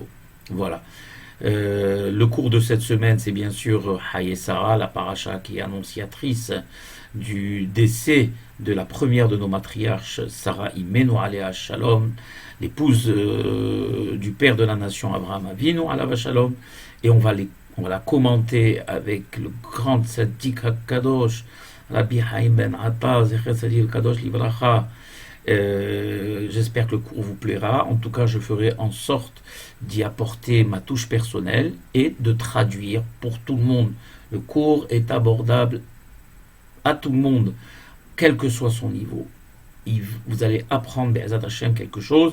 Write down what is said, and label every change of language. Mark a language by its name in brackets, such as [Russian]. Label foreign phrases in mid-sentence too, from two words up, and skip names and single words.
[French] Voilà. Le cours de cette semaine, c'est bien sûr Haye Sarah, la paracha qui est annonciatrice du décès de la première de nos matriarches, Sarah [Hebrew] אמנו עליה השלום, [French] l'épouse du père de la nation Abraham [Hebrew] אבינו עליו השלום, [French] et on va la commenter avec le grand [Hebrew] צדיק הקדוש, [French] Rabbi Haim Ben Atta, [Hebrew] זכר צדיק קדוש לברכה. [French] J'espère que le cours vous plaira. En tout cas, je ferai en sorte d'y apporter ma touche personnelle et de traduire pour tout le monde. Le cours est abordable à tout le monde, quel que soit son niveau. Vous allez apprendre [Hebrew] בעזרת השם [French] quelque chose.